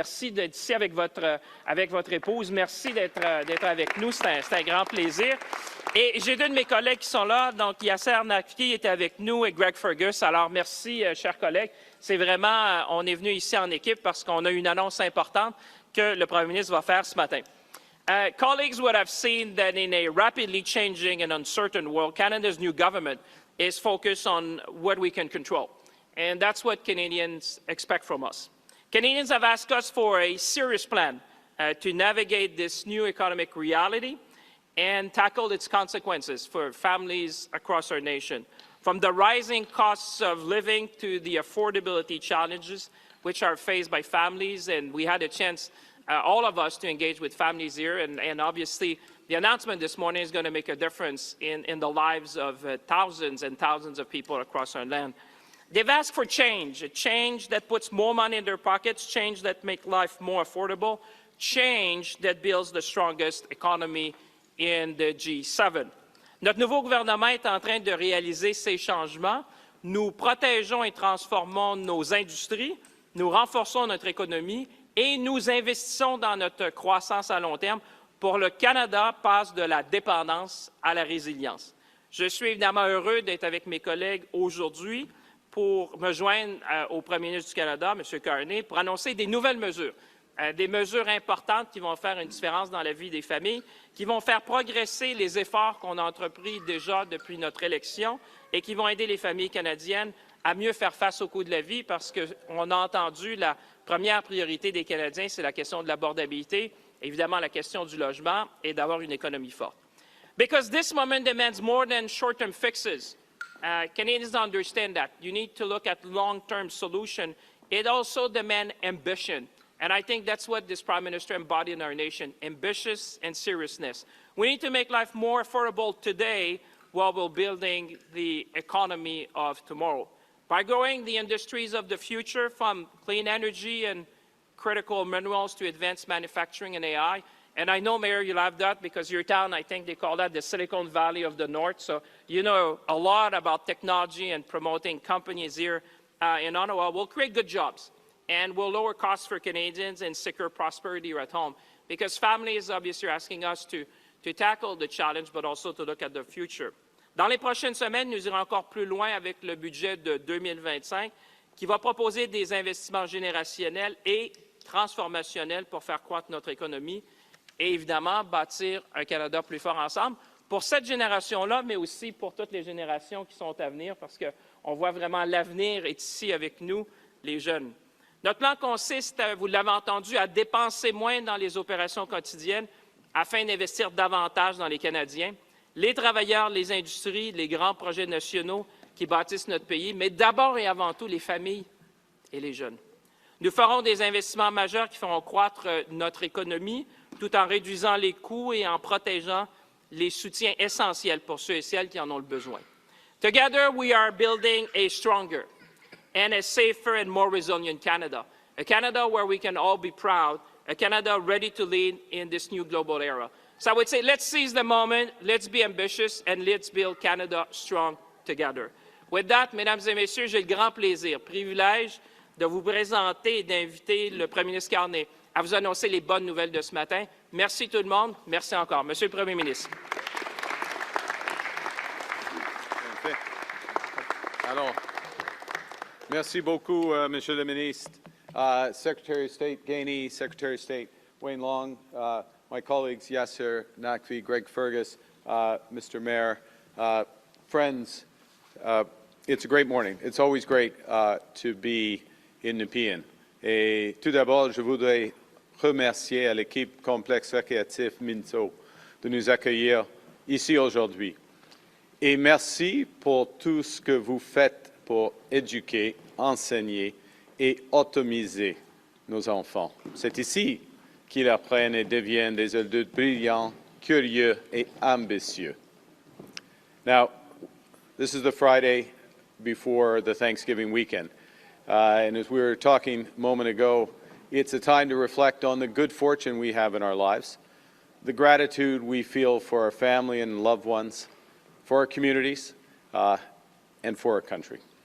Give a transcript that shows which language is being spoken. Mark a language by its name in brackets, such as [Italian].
[French] Merci d'être ici avec votre épouse. Merci d'être avec nous. C'est un grand plaisir. Et j'ai deux de mes collègues qui sont là. Donc, Yasser Naqvi est avec nous et Greg Fergus. Alors, merci, chers collègues. C'est vraiment, on est venu ici en équipe parce qu'on a une annonce importante que le premier ministre va faire ce matin. [English] Colleagues would have seen that in a rapidly changing and uncertain world, Canada's new government is focused on what we can control. And that's what Canadians expect from us. Canadians have asked us for a serious plan to navigate this new economic reality and tackle its consequences for families across our nation, from the rising costs of living to the affordability challenges which are faced by families. And we had a chance, all of us, to engage with families here. And obviously, the announcement this morning is going to make a difference in the lives of thousands and thousands of people across our land. They've asked for change, a change that puts more money in their pockets, change that makes life more affordable, change that builds the strongest economy in the G7. [French] Notre nouveau gouvernement est en train de réaliser ces changements. Nous protégeons et transformons nos industries, nous renforçons notre économie et nous investissons dans notre croissance à long terme pour le Canada passe de la dépendance à la résilience. Je suis évidemment heureux d'être avec mes collègues aujourd'hui pour me joindre au premier ministre du Canada, M. Carney, pour annoncer des nouvelles mesures. Des mesures importantes qui vont faire une différence dans la vie des familles, qui vont faire progresser les efforts qu'on a entrepris déjà depuis notre élection et qui vont aider les familles canadiennes à mieux faire face au coût de la vie parce qu'on a entendu la première priorité des Canadiens, c'est la question de l'abordabilité, évidemment la question du logement et d'avoir une économie forte. [English] Because this moment demands more than short-term fixes. Canadians understand that. You need to look at long-term solutions. It also demands ambition. And I think that's what this Prime Minister embodied in our nation, ambitious and seriousness. We need to make life more affordable today while we're building the economy of tomorrow. By growing the industries of the future, from clean energy and critical minerals to advanced manufacturing and AI. And I know, Mayor, you love that because your town, I think they call that the Silicon Valley of the North. So you know a lot about technology and promoting companies here in Ottawa. We'll create good jobs. And we'll lower costs for Canadians and secure prosperity at home. Because families, obviously, are asking us to tackle the challenge, but also to look at the future. [French] Dans les prochaines semaines, nous irons encore plus loin avec le budget de 2025, qui va proposer des investissements générationnels et transformationnels pour faire croître notre économie et, évidemment, bâtir un Canada plus fort ensemble pour cette génération-là, mais aussi pour toutes les générations qui sont à venir, parce qu'on voit vraiment l'avenir est ici avec nous, les jeunes. Notre plan consiste, vous l'avez entendu, à dépenser moins dans les opérations quotidiennes afin d'investir davantage dans les Canadiens, les travailleurs, les industries, les grands projets nationaux qui bâtissent notre pays, mais d'abord et avant tout les familles et les jeunes. Nous ferons des investissements majeurs qui feront croître notre économie tout en réduisant les coûts et en protégeant les soutiens essentiels pour ceux et celles qui en ont le besoin. [English] Together, we are building a stronger and a safer and more resilient Canada, a Canada where we can all be proud, a Canada ready to lead in this new global era. So I would say let's seize the moment, let's be ambitious, and let's build Canada strong together. With that, [French] Mesdames et Messieurs, j'ai le grand plaisir, privilège de vous présenter et d'inviter le premier ministre Carney à vous annoncer les bonnes nouvelles de ce matin. Merci tout le monde. Merci encore. Monsieur le Premier ministre. Alors, merci beaucoup, Monsieur le ministre. [English] Secretary of State Gainey, Secretary of State Wayne Long, my colleagues Yasser Naqvi, Greg Fergus, Mr. Mayor, friends, it's a great morning. It's always great to be in Nepean. [French] Et tout d'abord, je voudrais remercier à l'équipe complexe récréatif Minto de nous accueillir ici aujourd'hui. Et merci pour tout ce que vous faites pour éduquer, enseigner et automiser nos enfants. C'est ici qu'ils apprennent et deviennent des adultes brillants, curieux et ambitieux. [English] Now, this is the Friday before the Thanksgiving weekend. And as we were talking a moment ago, it's a time to reflect on the good fortune we have in our lives, the gratitude we feel for our family and loved ones, for our communities, and for our country.